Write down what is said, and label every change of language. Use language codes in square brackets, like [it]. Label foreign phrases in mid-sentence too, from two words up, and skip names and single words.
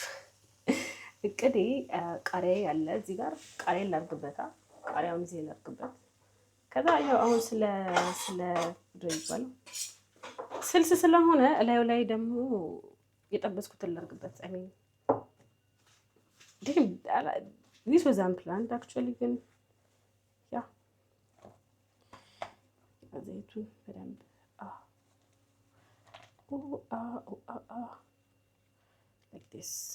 [am] እቅዴ ቃሪያ ያለ እዚህ ጋር ቃሪያ ላድርግበታ። ቃሪያውን እዚህ ላድርግበት። ከዛ ያው አሁን ስለ ይባላል ስልስ ስለሆነ እላዩ ላይ ደግሞ የጠበስኩትን ላድርግበት። አይ ሚን [en] this was unplanned actually [am] ግን ያ ዘይቱን በደንብ [en] like this